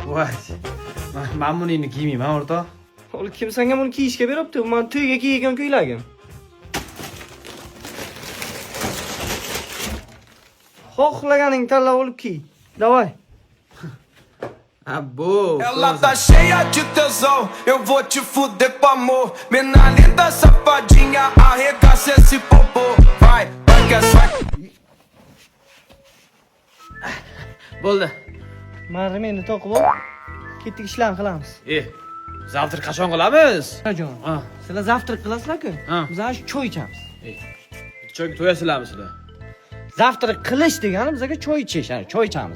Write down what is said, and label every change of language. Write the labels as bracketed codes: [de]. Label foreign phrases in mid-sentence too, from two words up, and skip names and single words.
[uz] Men Men buni endi kiymayman, o'rtoq. Oğlum kim senga buni kiyishga beribdi? Men to'yga kiygan ko'ylagim. Xohlaganing tanlab olib kiy. Davay. Abbo. [pt] Ela tá cheia de tesão, eu vou te fuder com amor. Mina linda, safadinha, arregaça esse popô. Vai, vai que é só. [uz] Bo'ldi. Meni meni to'qib ol. Ketdik ishlarni qilamiz. Zavtr qachon qilamiz? Jon. Ha. Sizlar zavtrak qilasizlar-ku. Ha. Biz ana shu choy ichamiz. Choyga to'yasizlarmi sizlar? Zavtrak qilish degani bizga choy ichish, ya'ni choy ichamiz.